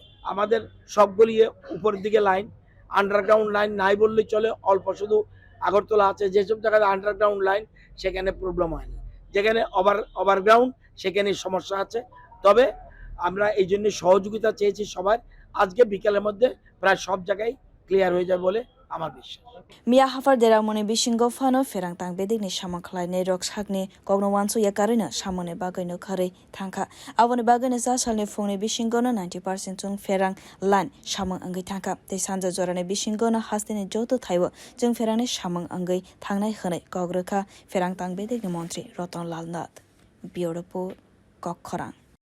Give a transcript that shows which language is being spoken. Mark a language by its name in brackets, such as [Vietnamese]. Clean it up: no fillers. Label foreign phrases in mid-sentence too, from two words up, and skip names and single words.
[Bangla] আমাদের সবগুলি উপরের দিকে লাইন, [English] underground line [Bangla] নাই বললেই চলে, অল্প শুধু আগরতলা আছে, যেসব জায়গায় [English] underground line [Bangla] সেখানে প্রবলেম হয়নি, যেখানে ওভারগ্রাউন্ড সেখানে সমস্যা আছে। তবে আমরা এই জন্য সহযোগিতা চেয়েছি সবার। আজকে বিকেলের মধ্যে প্রায় সব জায়গায় ক্লিয়ার হয়ে যাবে বলে আমার বিশ্বাস। [Kok Borok] Mia hafar deramoni bishingo fano ferang tang bedek ni samang khlai ne rok sakni kogno wanso ya karina samone bagai no khare thangka abone bagai ne sa salni phone bishingo no 90% chung ferang lan samang angai thangka te sanja jorane bishingo no haste ni joto thaibo chung ferang ne samang angai thangnai khanai kogrokha ferang tang bedek ni montri Ratanlal nath bioropo kokkhorang